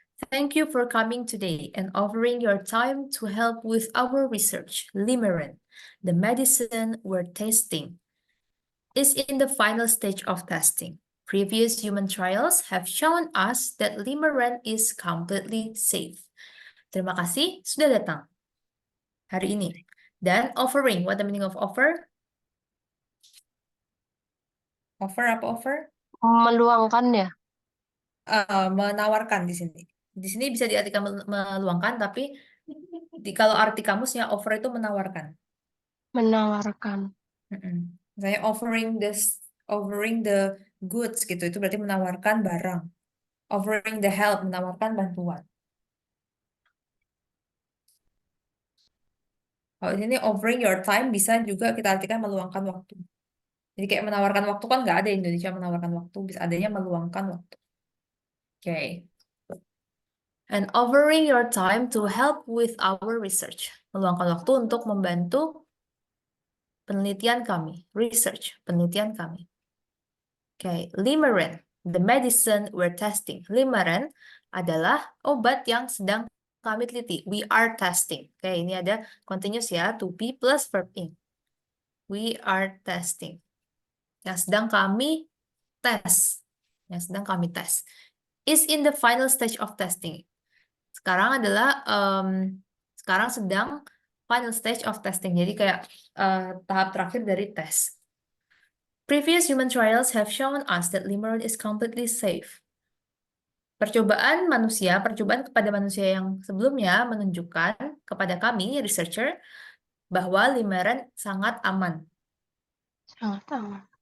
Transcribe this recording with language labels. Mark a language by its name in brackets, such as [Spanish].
[English] Thank you for coming today and offering your time to help with our research. Limeran, the medicine we're testing, is in the final stage of testing. Previous human trials have shown us that Limeran is completely safe. [Indonesian] Terima kasih sudah datang hari ini. Dan [English] offering, what the meaning of offer? [Indonesian] Offer apa offer? Meluangkan ya. Menawarkan di sini. Di sini bisa diartikan meluangkan, tapi kalau arti kamusnya offer itu menawarkan. Menawarkan. Misalnya [English] offering the goods [Indonesian] gitu, itu berarti menawarkan barang. [English] Offering the help, [Indonesian] menawarkan bantuan. Kalau di sini [English] offering your time [Indonesian] bisa juga kita artikan meluangkan waktu. Jadi kayak menawarkan waktu kan nggak ada di Indonesia menawarkan waktu, bisa adanya meluangkan waktu. [English] Okay. And offering your time to help with our research. [Indonesian] Meluangkan waktu untuk membantu penelitian kami. Research, penelitian kami. Okay. [English] Limeran, the medicine we're testing. [Indonesian] Limeran adalah obat yang sedang kami teliti. [English] We are testing. [Indonesian] Oke, ini ada [English] continuous ya, to be plus verb in. We are testing. [Indonesian] Yang sedang kami tes. Yang sedang kami tes. [English] Is in the final stage of testing. [Indonesian] Sekarang adalah, sekarang sedang [English] final stage of testing. [Indonesian] Jadi kayak tahap terakhir dari tes. [English] Previous human trials have shown us that Limeran is completely safe. [Indonesian] Percobaan kepada manusia yang sebelumnya menunjukkan kepada kami, researcher, bahwa limeran sangat aman. Sangat aman.